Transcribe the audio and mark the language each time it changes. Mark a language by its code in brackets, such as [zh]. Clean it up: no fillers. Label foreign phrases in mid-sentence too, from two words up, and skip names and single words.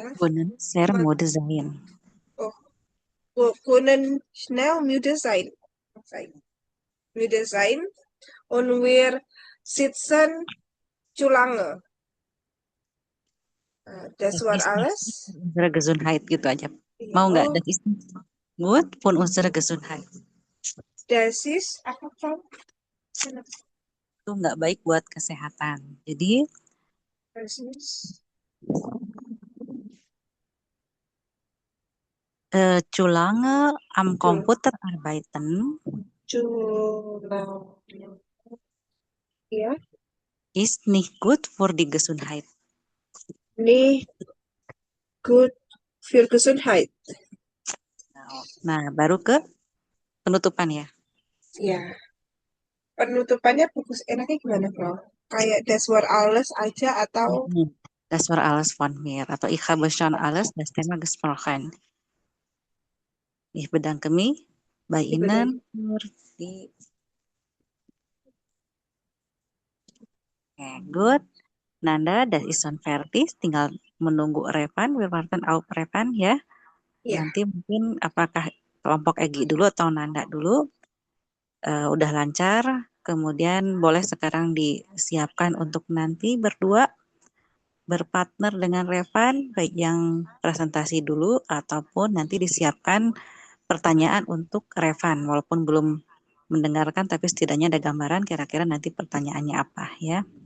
[de] können sehr müde sein. Können schnell müde sein. Und wir sitzen zu lange. Das war alles. Unsere Gesundheit [id] gitu aja. [de] Ja. [id] Mau nggak? [de] Das ist gut für unsere Gesundheit. Das ist [id] apa, Frau? Itu nggak baik buat kesehatan. Jadi [de] Das ist zu lange am Computer arbeiten zu lange. Ja. ist nicht gut für die Gesundheit. Nicht gut für Gesundheit. [id] Nah, baru ke penutupan ya. Ya. Penutupannya bagus enaknya gimana, Bro? Kayak [de] das war alles [id] aja atau [de] Das war alles von mir. [id] Atau [de] ich habe schon alles das Thema gesprochen. Ich bedanke mich bei Ihnen für die. [en] Okay, good. [de] Nanda, das ist schon fertig. [id] Tinggal menunggu Revan. [de] Wir warten auf Revan ya. [id] Ya, Nanti mungkin apakah kelompok Egi dulu atau Nanda dulu. Udah lancar. Kemudian boleh sekarang disiapkan untuk nanti berdua berpartner dengan Revan, baik yang presentasi dulu ataupun nanti disiapkan pertanyaan untuk Revan, walaupun belum mendengarkan tapi setidaknya ada gambaran kira-kira nanti pertanyaannya apa ya.